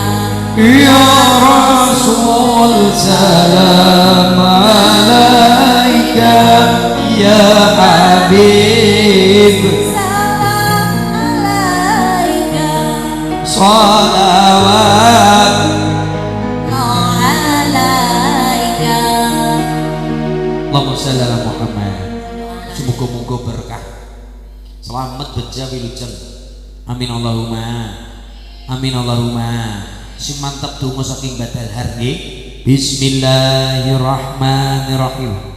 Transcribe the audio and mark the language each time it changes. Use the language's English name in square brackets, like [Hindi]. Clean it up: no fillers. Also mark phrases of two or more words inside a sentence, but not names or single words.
[Arabic] يا رسول سلام عليك يا حبيب سلام عليك صلوات alaika اللهم صل على محمد. [Javanese] Semoga-moga berkah selamat beja wilujeng [Arabic] آمين اللهم آمين اللهم [Javanese] sing mantap donga saking badal har nggih bismillahirrahmanirrahim